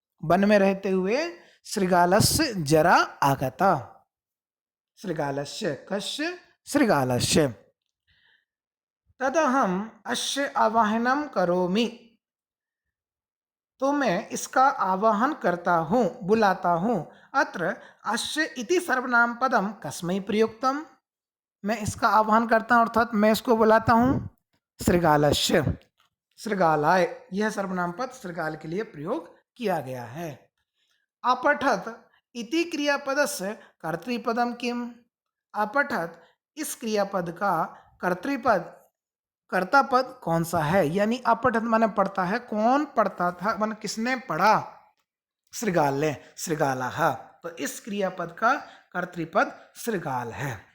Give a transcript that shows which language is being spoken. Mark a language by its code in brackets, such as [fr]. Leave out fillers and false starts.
[hi] One में रहते हुए [sa] शृगालस्य जरा आगता, शृगालस्य, कस्य? शृगालस्य। तदहम अस्य आवाहनम करोमि, [hi] तो मैं इसका आवाहन करता हूँ, बुलाता हूँ। [sa] अत्र अस्य इति सर्वनाम पदम कस्मै प्रयुक्तम। [hi] मैं इसका आह्वान करता हूँ अर्थात मैं इसको बुलाता हूँ शृगालस्य, शृगालाय, यह सर्वनाम पद शृगाल के लिए प्रयोग किया गया है। [sa] अपठत इति क्रियापदस्य कर्तृपदम किम। [hi] अपठत इस क्रियापद का कर्तृपद, कर्ता पद कौन सा है, यानी अपठत माने पढ़ता है, कौन पढ़ता था माने किसने पढ़ा, शृगाल, शृगाला, तो इस क्रियापद का कर्तृपद शृगाल है।